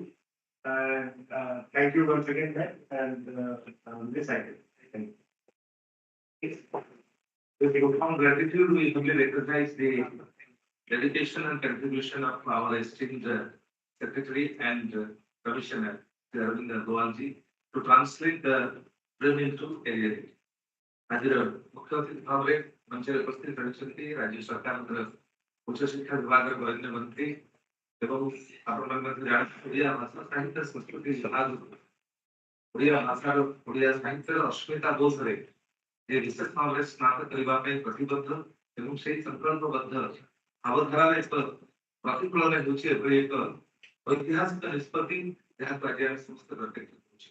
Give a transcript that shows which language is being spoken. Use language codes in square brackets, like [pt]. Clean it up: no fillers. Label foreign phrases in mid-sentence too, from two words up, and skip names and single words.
[en] And thank you once again, and this I can. With profound gratitude, we humbly recognize the dedication and contribution of our esteemed Secretary and Commissioner, Arvind Goalji, to translate the dream into reality. [or] ଆଜିର ମୁଖ୍ୟ ଅତିଥି ଭାବରେ ମଞ୍ଚରେ ଉପସ୍ଥିତ ରହିଛନ୍ତି ରାଜ୍ୟ ସରକାରଙ୍କର ଉଚ୍ଚ ଶିକ୍ଷା ବିଭାଗର ବରେଣ୍ୟ ମନ୍ତ୍ରୀ ଏବଂ ଆପଣମାନେ ମଧ୍ୟ ଜାଣନ୍ତି ଓଡ଼ିଆ ଭାଷା ସାହିତ୍ୟ ସଂସ୍କୃତି ବିଭାଗ ଓଡ଼ିଆ ଭାଷାର ଓଡ଼ିଆ ସାହିତ୍ୟର ଅସ୍ମିତା ବୋଧରେ ଯେ ବିଶେଷ ଭାବରେ ସ୍ନାତ କରିବା ପାଇଁ ପ୍ରତିବଦ୍ଧ ଏବଂ ସେହି ସଂକଳ୍ପବଦ୍ଧ ଭାବଧାରାର ଏକ ପ୍ରତିଫଳନ ହେଉଛି ଏଭଳି ଏକ ଐତିହାସିକ ନିଷ୍ପତ୍ତି ଯାହାକୁ ଆଜି ଆମେ ସମସ୍ତେ ପ୍ରତ୍ୟକ୍ଷ କରୁଛୁ।